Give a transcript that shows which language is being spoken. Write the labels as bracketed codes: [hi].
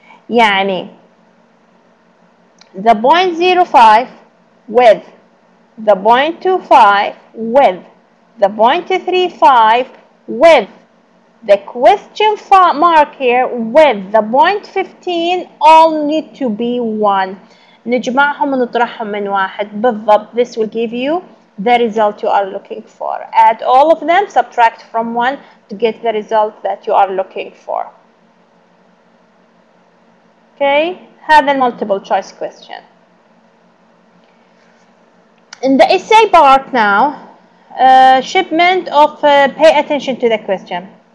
[en] يعني the 0.05 with the 0.25 with the 0.35 with the question mark here with the 0.15 all need to be 1. [ar] نجمعهم ونطرحهم من واحد بالضبط. [en] This will give you the result you are looking for. Add all of them, subtract from 1 to get the result that you are looking for. Okay, هذا multiple choice question. In the essay part now, shipment of pay attention to the question.